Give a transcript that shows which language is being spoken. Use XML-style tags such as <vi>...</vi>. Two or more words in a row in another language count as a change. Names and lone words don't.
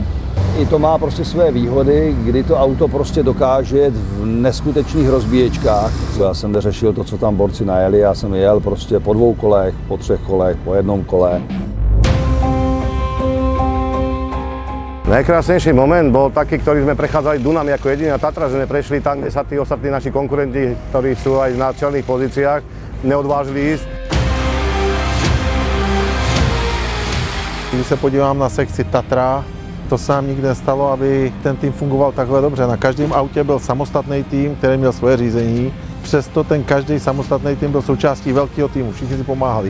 <cs>I to má prostě své výhody, kdy to auto prostě dokáže jet v neskutečných rozbíječkách. Já jsem neřešil to, co tam borci najeli, já jsem jel prostě po 2 kolech, po 3 kolech, po 1 kole.</cs> <sk>Najkrásnejší moment bol taký, ktorý sme prechádzali Dunami ako jediná Tatra, že sme prešli tam, kde sa tí ostatní naši konkurenti, ktorí sú aj na čelných pozíciách, neodvážili ísť.</sk> <cs>Když se podívám na sekci Tatra, to se nám nikdy nestalo, aby ten tým fungoval takhle dobře. Na každém autě byl samostatný tým, který měl svoje řízení. Přesto ten každý samostatný tým byl součástí velkého týmu, všichni si pomáhali.</cs>